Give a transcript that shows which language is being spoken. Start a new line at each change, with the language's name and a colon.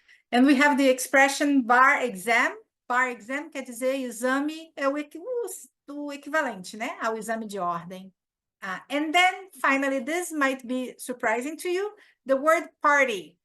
English: And we have the expression bar exam.
Portuguese: Bar exam quer dizer exame, é o equivalente, né, ao exame de ordem.
English: And then, finally, this might be surprising to you, the word party.